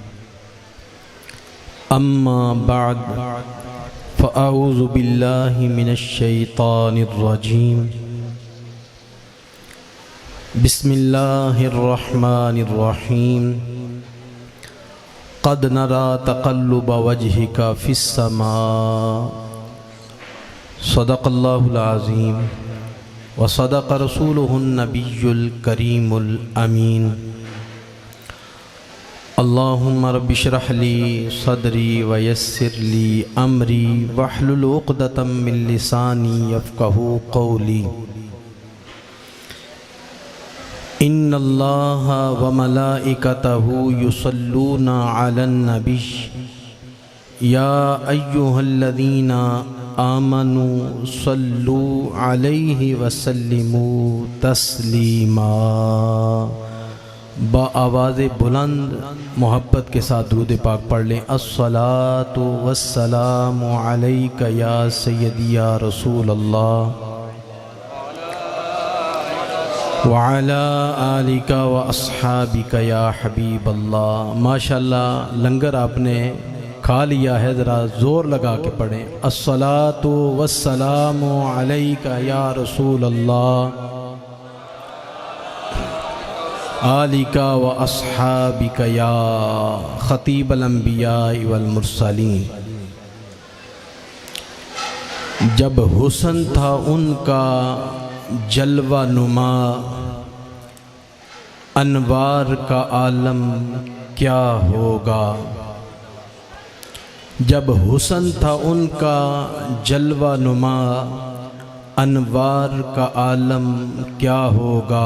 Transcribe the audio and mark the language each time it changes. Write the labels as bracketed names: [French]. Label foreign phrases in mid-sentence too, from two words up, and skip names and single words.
[Arabic] أما بعد فأعوذ بالله من الشيطان الرجيم بسم الله الرحمن الرحيم قد نرى تقلب وجهك في السماء صدق الله العظيم وصدق رسوله النبي الكريم الأمين. اللهم رب اشرح لي صدري ويسر لي أمري واحلل عقدة من لساني يفقهوا قولي. إن الله وملائكته يصلون على النبي يا أيها الذين آمنوا صلوا عليه وسلموا تسليما. [Hindi] बआवाज़ बुलंद मोहब्बत के साथ दुरूद पाक पढ़ लें। [Arabic] الصلاة والسلام عليك يا سيدي يا رسول الله وعلى آلك وأصحابك يا حبيب الله. [Hindi] माशाअल्लाह लंगर आपने खा लिया है, ज़रा ज़ोर लगा के पढ़ें। [Arabic] الصلاة والسلام عليك يا رسول الله آلك وأصحابك يا خطيب الأنبياء والمرسلين. [Hindi] जब हुस्न था उनका जलवा नुमा, अनवार का आलम क्या होगा। जब हुस्न था उनका जलवा नुमा, अनवार का आलम क्या होगा।